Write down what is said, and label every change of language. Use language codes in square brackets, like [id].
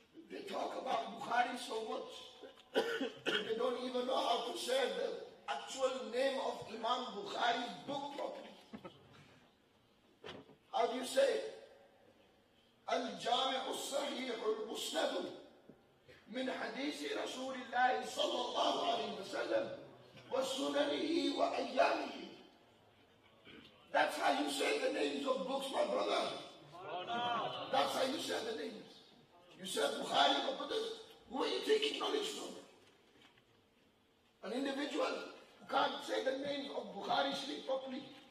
[en] They talk about Bukhari so much, they don't even know how to say the actual name of Imam Bukhari's book properly. How do you say it? [ar] Al-Jami Al-Sahih Al-Musnad من حديث رسول الله صلى الله عليه وسلم وسننه وأيامه. [en] That's how you say the names of books, my brother. That's how you say the names. You said Bukhari, my brothers. Who are you taking knowledge from? An individual who can't say the names of Bukhari Sharif properly.